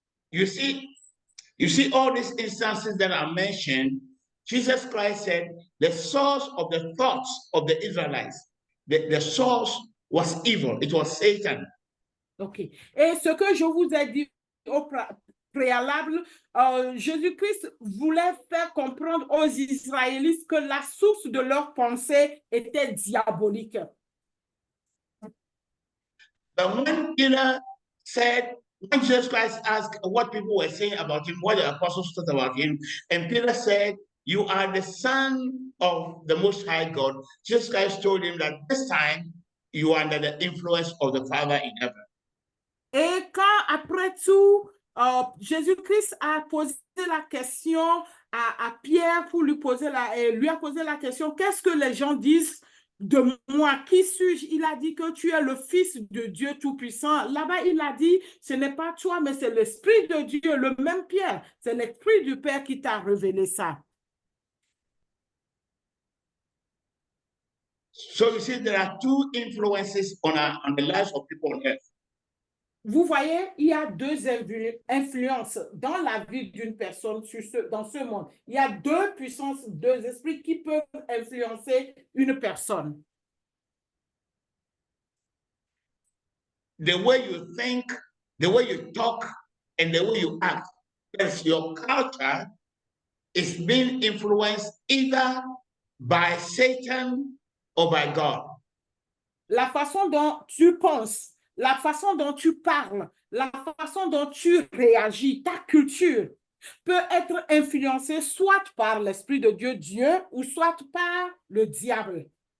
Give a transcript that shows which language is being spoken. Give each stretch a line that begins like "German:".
English: You see all these instances that are mentioned. Jesus Christ said the source of the thoughts of the Israelites, the source was evil. It was Satan. OK.
French: Et ce que je vous ai dit au préalable, Jésus-Christ voulait faire comprendre aux Israélites que la source de leur pensée était diabolique.
English: But when Peter said, when Jesus Christ asked what people were saying about him, what the apostles thought about him, and Peter said, "You are the Son of the Most High God," Jesus Christ told him that this time you are under the influence of the Father in heaven.
French: Et quand, après tout, Jésus-Christ a posé la question à Pierre pour lui a posé la question, qu'est-ce que les gens disent de moi? Qui suis-je? Il a dit que tu es le Fils de Dieu Tout-Puissant. Là-bas, il a dit, ce n'est pas toi, mais c'est l'Esprit de Dieu, le même Pierre. C'est l'Esprit du Père qui t'a révélé ça.
English: So you see, there are two influences on the lives of people on earth.
French: Vous voyez, il y a deux influences dans la vie d'une personne dans ce monde. Il y a deux puissances, deux esprits qui peuvent influencer une personne.
English: The way you think, the way you talk, and the way you act, because your culture is being influenced either by Satan or by God.
French: La façon dont tu penses, la façon dont tu parles, la façon dont tu réagis, ta culture peut être influencée soit par l'Esprit de Dieu, ou soit par le diable.